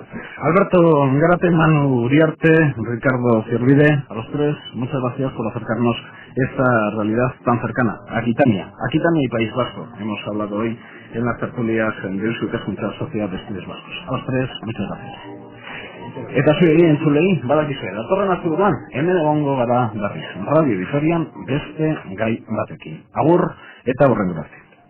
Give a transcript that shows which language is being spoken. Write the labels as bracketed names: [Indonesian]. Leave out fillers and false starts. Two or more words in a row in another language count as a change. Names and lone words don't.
[Spanish] Alberto Gárate, Manu Uriarte, Ricardo Ciervide, a los tres, muchas gracias por acercarnos esta realidad tan cercana, Aquitania y País Vasco. Hemos hablado hoy en las tertulias de Eusko Ikaskuntza Sociedad de Estudios Vascos. A los tres, muchas gracias. [Basque] Eta zuei entzulei, badakizue, datorren asteburuan, hemen egongo gara berriz, Radio Vitorian beste gai batekin. Agur eta hurrengo arte.